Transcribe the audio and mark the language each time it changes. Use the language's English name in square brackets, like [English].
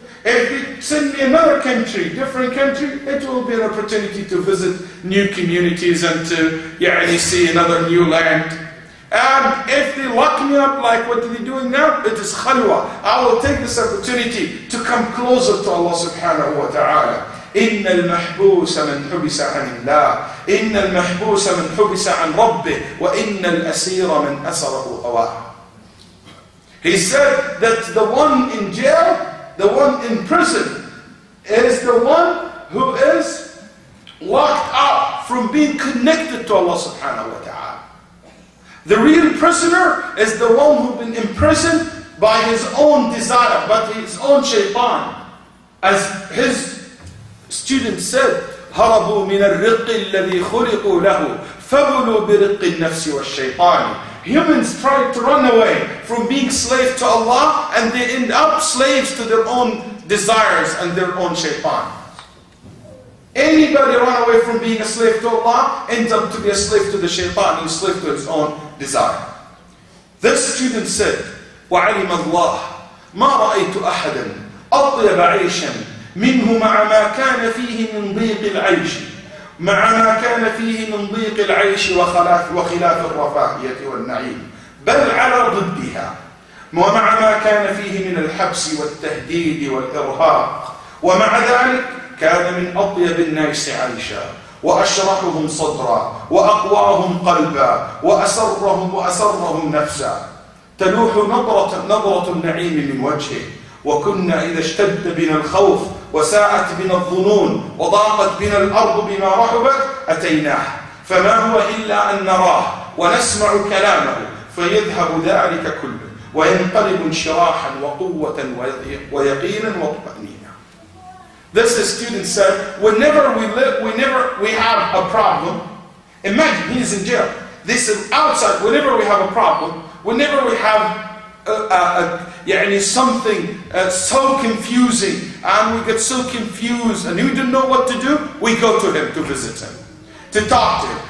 [English] If they send me another country, different country, it will be an opportunity to visit new communities and to see another new land. And if they lock me up like what they're doing now, it is khalwa. I will take this opportunity to come closer to Allah subhanahu wa ta'ala. [Arabic] إن المحبوس من حبس عن الله إن المحبوس من حبس عن ربه وإن الأسير من أسره هواه. [English] He said that the one in jail, the one in prison, is the one who is locked up from being connected to Allah subhanahu wa ta'ala. The real prisoner is the one who's been imprisoned by his own desire, by his own shaitan. As his student said, [Arabic] هربوا من الرق الذي خلقوا له فبلوا برق النفس والشيطان. [English] Humans try to run away from being slave to Allah, and they end up slaves to their own desires and their own shaitan. Anybody run away from being a slave to Allah ends up to be a slave to the shaitan and a slave to his own desire. This student said, [Arabic] وَعَلِمَ اللَّهُ مَا رَأَيْتُ أَحَدًا أَطْيَبَ عَيْشًا منه مع ما كان فيه من ضيق العيش مع ما كان فيه من ضيق العيش وخلاف الرفاهية والنعيم بل على ضدها ومع ما كان فيه من الحبس والتهديد والإرهاق، ومع ذلك كان من أطيب الناس عيشا، وأشرحهم صدرا، وأقواهم قلبا، وأسرهم نفسا. تلوح نظرة النعيم من وجهه. وكنا إذا اشتد بنا الخوف وساءت بنا الظنون وضاقت بنا الأرض بما رحبت أتيناه، فما هو إلا أن نراه ونسمع كلامه فيذهب ذلك كله وينقلب انشراحا وقوة ويقينا وطمأنينة. [English] This the student said, whenever we have a problem, imagine he's in jail. This is outside. Whenever we have a problem, whenever we have something so confusing, and we get so confused and we don't know what to do, we go to him to visit him, to talk to him.